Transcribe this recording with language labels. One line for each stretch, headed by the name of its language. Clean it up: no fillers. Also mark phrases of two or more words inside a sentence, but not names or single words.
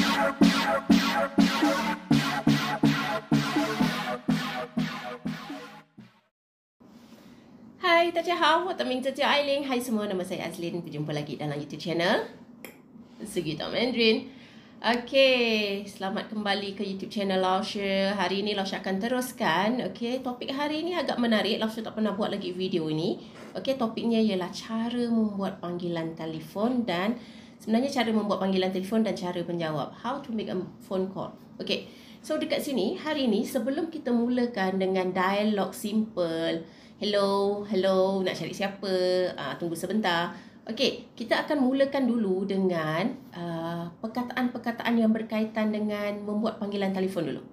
Malay: Hai,
Chinese: 大家好，我的名字叫艾琳。
Malay: Hai semua, nama saya Azlin. Berjumpa lagi dalam
English: YouTube channel
Malay: Segi Talk Mandarin. Okey, selamat kembali ke
English: YouTube channel
Malay: Laoshi. Hari ini Laoshi akan teruskan. Okey, topik hari ini agak menarik. Laoshi tak pernah buat lagi video ini. Okey, topiknya ialah cara membuat panggilan telefon dan sebenarnya cara membuat panggilan telefon dan cara menjawab.
English: How to make a phone call.
Malay: Okey, so dekat sini hari ini sebelum kita mulakan dengan dialog simple, hello, hello, nak cari siapa? Tunggu sebentar. Okey, kita akan mulakan dulu dengan perkataan-perkataan yang berkaitan dengan membuat panggilan telefon dulu.